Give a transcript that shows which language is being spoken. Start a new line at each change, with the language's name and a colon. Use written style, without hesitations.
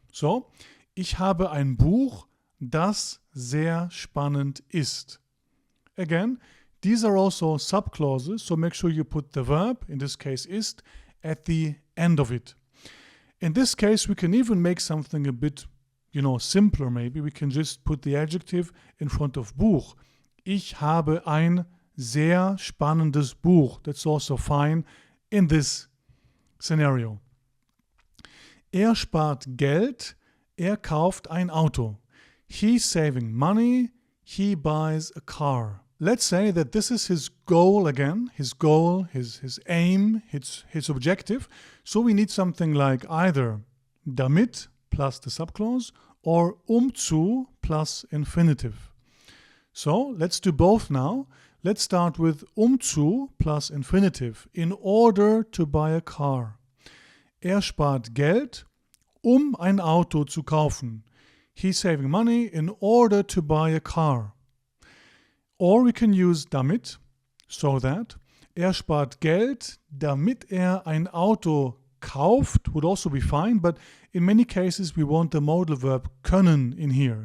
German: So, ich habe ein Buch, das sehr spannend ist.
English: Again, these are also subclauses, so make sure you put the verb, in this case ist, at the end of it. In this case, we can even make something a bit, simpler maybe. We can just put the adjective in front of Buch.
German: Ich habe ein sehr spannendes Buch.
English: That's also fine in this scenario.
German: Er spart Geld. Er kauft ein Auto.
English: He's saving money. He buys a car. Let's say that this is his goal again, his goal, his aim, his objective. So we need something like either damit plus the subclause or zu plus infinitive. So let's do both now. Let's start with zu plus infinitive, in order to buy a car.
German: Er spart Geld, ein Auto zu kaufen.
English: He's saving money in order to buy a car. Or we can use damit, so that.
German: Er spart Geld, damit ein Auto kauft,
English: would also be fine, but in many cases we want the modal verb können in here.